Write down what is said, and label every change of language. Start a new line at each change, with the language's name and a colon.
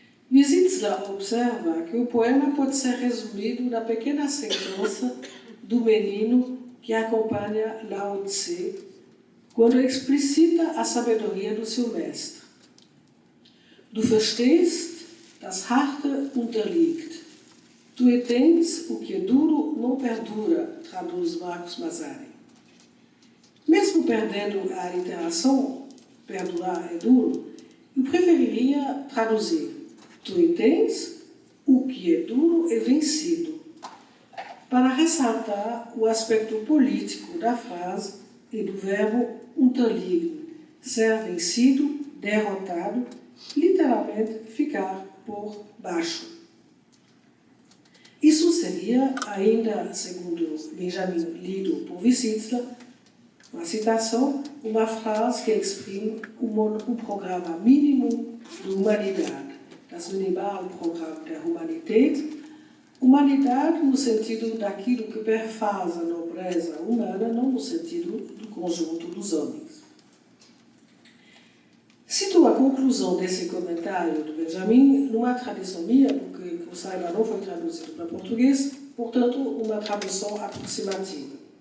Portuguese: Wissler observa que o poema pode ser resumido na pequena sentença do menino que acompanha Lao Tse quando explicita a sabedoria do seu mestre.
German: Du verstehst, das Harte unterliegt.
Portuguese: Tu entends, o que é duro não perdura, traduz Marcos Mazzari. Mesmo perdendo a interação, perdurar é duro, eu preferiria traduzir. Tu entends, o que é duro é vencido, para ressaltar o aspecto político da frase e do verbo unterliegen, ser vencido, derrotado, literalmente ficar por baixo. Isso seria, ainda segundo Benjamin lido por Wissler, uma citação, uma frase que exprime um programa mínimo de humanidade.
German: Das Minimalprogramm der Humanität.
Portuguese: Humanidade no sentido daquilo que perfaz a nobreza humana, não no sentido do conjunto dos homens. Cito a conclusão desse comentário do Benjamin numa tradução minha, porque, que eu saiba, não foi traduzido para português, portanto, uma tradução aproximativa.